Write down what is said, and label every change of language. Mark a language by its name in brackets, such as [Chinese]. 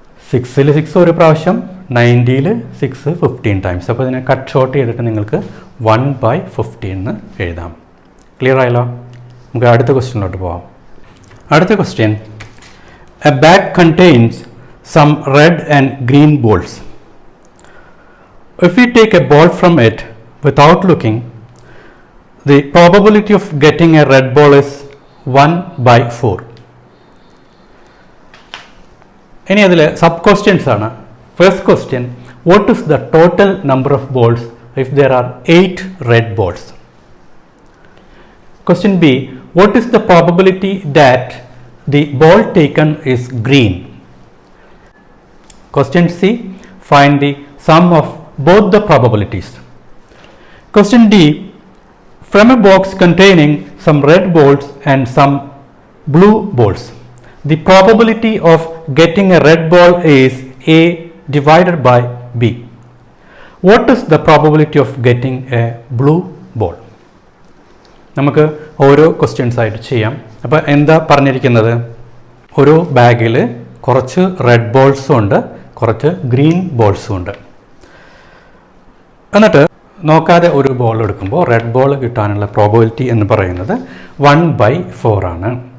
[Malayalam] 6ൽ 6 ഒരു പ്രാവശ്യം, 90ൽ 6 15 ടൈംസ്. അപ്പോൾ ഇതിനെ കട്ട് ഷോർട്ട് ചെയ്തിട്ട് നിങ്ങൾക്ക് 1/15 എന്ന് എഴുതാം. ക്ലിയർ ആയല്ലോ? നമുക്ക് അടുത്ത ക്വസ്റ്റ്യനിലോട്ട് പോവാം. അടുത്ത question, [English] A bag contains some red and green balls. If we take a ball from it without looking, the probability of getting a red ball is 1/4. [Malayalam] ഇനി അതിൽ സബ് ക്വസ്റ്റ്യൻസ് ആണ്. First question, [English] what is the total number of balls if there are 8 red balls? Question B, what is the probability that the ball taken is green? Question C, find the sum of both the probabilities. Question D, from a box containing some red balls and some blue balls, the probability of getting a red ball is A divided by B. What is the probability of getting a blue ball? [Malayalam] നമുക്ക് ഓരോ questions ആയിട്ട് ചെയ്യാം. അപ്പോൾ എന്താ പറഞ്ഞിരിക്കുന്നത്? ഒരു ബാഗിൽ കുറച്ച് റെഡ് ബോൾസും ഉണ്ട്, കുറച്ച് ഗ്രീൻ ബോൾസും ഉണ്ട്. എന്നിട്ട് നോക്കാതെ ഒരു ബോൾ എടുക്കുമ്പോൾ റെഡ് ബോൾ കിട്ടാനുള്ള പ്രോബബിലിറ്റി എന്ന് പറയുന്നത് 1/4 ആണ്.